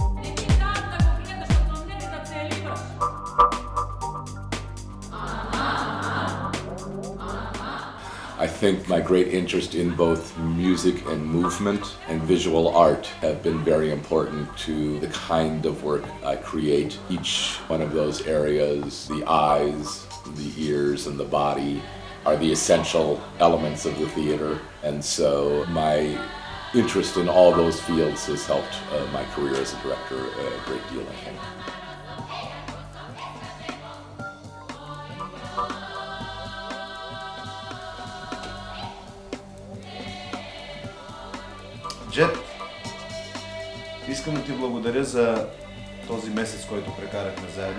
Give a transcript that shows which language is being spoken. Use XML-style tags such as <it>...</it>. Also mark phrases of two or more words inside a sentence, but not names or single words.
<en>I think my great interest in both music and movement and visual art have been very important to the kind of work I create. Each one of those areas, the eyes, the ears, and the body, are the essential elements of the theater. And so my interest in all those fields has helped my career as a director a great deal, I think.</en> <bg>Джет, искам да ти благодаря за този месец, който прекарахме заедно.</bg>